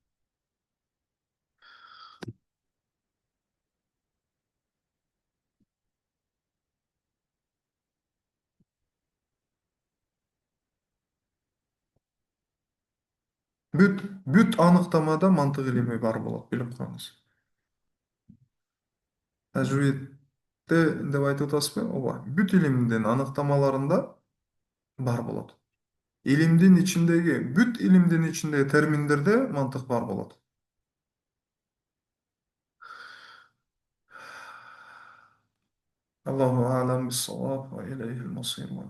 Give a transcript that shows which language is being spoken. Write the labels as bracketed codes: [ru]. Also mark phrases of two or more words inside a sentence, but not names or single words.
[ky] Бүт аныктамада мантык илими бар болот, билип коюңуз. Тажвидте деп айтып атасызбы? Ооба. Бүт илимдин аныктамаларында бар болот. Илимдин ичиндеги, бүт илимдин ичиндеги терминдерде мантык бар болот. [ar] الله أعلم بالصواب وإليه المصير.